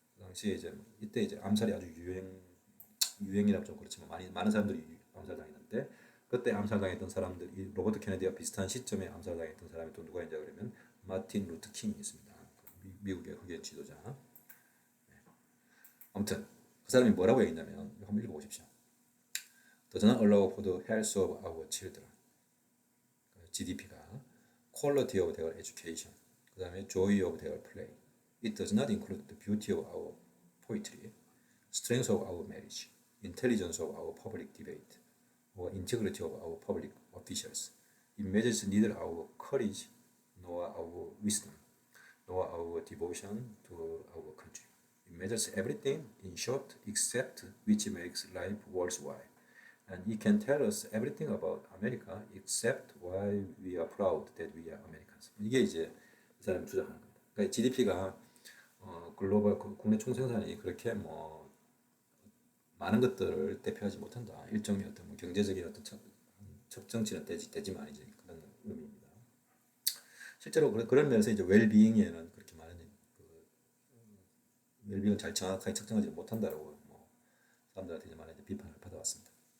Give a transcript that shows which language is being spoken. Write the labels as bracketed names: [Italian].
[Korean] 그 당시에 이제 이때 이제 암살이 아주 유행이라면 좀 그렇지만 많은 사람들이 암살당했는데 그때 암살당했던 사람들 이 로버트 케네디와 비슷한 시점에 암살당했던 사람이 또 누가 있냐 그러면 마틴 루터 킹이 있습니다. 미국의 흑인 지도자. 아무튼 그 사람이 뭐라고 했냐면 한번 읽어보십시오. [English] Does not allow for the health of our children. GDP가 quality of their education. [Korean] 그 다음에 [English] joy of their play. It does not include the beauty of our poetry, strength of our marriage, intelligence of our public debate, or integrity of our public officials. It measures neither our courage nor our wisdom, nor our devotion to our country. It measures everything, in short, except which makes life worthwhile. And it can tell us everything about America except why we are proud that we are Americans. [Korean] 이게 이제 이 사람이 주장하는 겁니다. 그러니까 GDP가 글로벌 국내 총생산이 그렇게 뭐 많은 것들을 대표하지 못한다. 일종의 어떤 뭐 경제적인 어떤 측정치는 되지만 이제 그런 의미입니다. 실제로 그런 면에서 이제 웰빙에는 그렇게 많은 웰빙을 잘 정확하게 측정하지 못한다라고 뭐 사람들한테 이제 많이 비판을 받아왔습니다.